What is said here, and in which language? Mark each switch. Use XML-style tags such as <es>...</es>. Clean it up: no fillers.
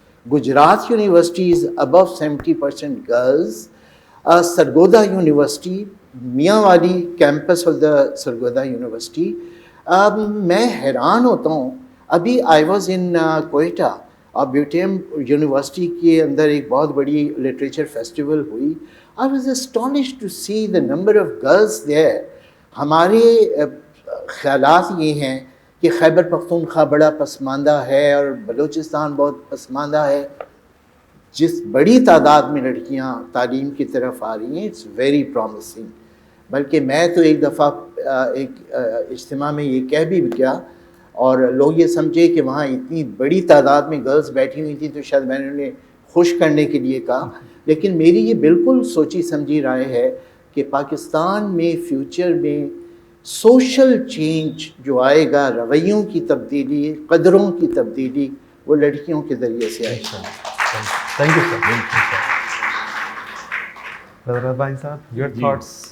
<en>Gujrat university is above 70% girls.</en> <ur>Sargodha university, میاں والی campus of the Sargodha university, میں حیران ہوتا ہوں. ابھی</ur> <en>I was in Quetta</en> <ur>اور بیوٹیم یونیورسٹی کے اندر ایک بہت بڑی لٹریچر فیسٹیول ہوئی.</ur> <en>I was astonished to see the number of girls there.</en> <ur>ہمارے خیالات یہ ہیں کہ خیبر پختونخوا بڑا پسماندہ ہے اور بلوچستان بہت پسماندہ ہے. جس بڑی تعداد میں لڑکیاں تعلیم کی طرف آ رہی ہیں,</ur> <en>It's very promising.</en> <ur>بلکہ میں تو ایک دفعہ ایک اجتماع میں یہ کہہ بھی گیا اور لوگ یہ سمجھے کہ وہاں اتنی بڑی تعداد میں گرلز بیٹھی ہوئی تھیں تو شاید میں نے انہیں خوش کرنے کے لیے کہا. لیکن میری یہ بالکل سوچی سمجھی رائے ہے کہ پاکستان میں فیوچر میں سوشل چینج جو آئے گا, رویوں کی تبدیلی, قدروں کی تبدیلی, وہ لڑکیوں کے ذریعے سے آئے گا.</ur> <en>Thank you, sir. Brother Rabani Saab, your thoughts?</en>